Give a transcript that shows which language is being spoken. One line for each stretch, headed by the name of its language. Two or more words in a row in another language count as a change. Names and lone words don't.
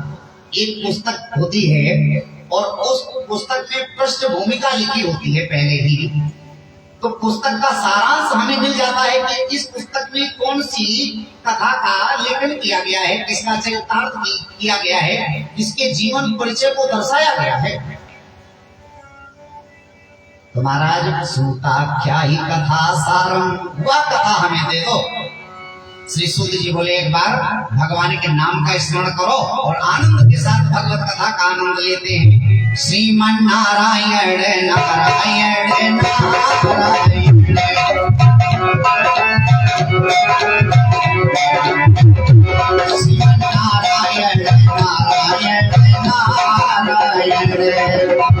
Hindi: एक पुस्तक होती है और उस पुस्तक में पृष्ठभूमिका लिखी होती है पहले ही, तो पुस्तक का सारांश हमें मिल जाता है कि इस पुस्तक में कौन सी कथा का लेखन किया गया है, किसका चरितार्थ किया गया है, किसके जीवन परिचय को दर्शाया गया है। तो महाराज सूता क्या ही कथा सारम, वह कथा हमें दे दो। श्री सूत जी बोले एक बार भगवान के नाम का स्मरण करो और आनंद के साथ भगवत कथा का आनंद लेते हैं। श्रीमन नारायण नारायण नारायण, श्रीमन नारायण नारायण नारायण।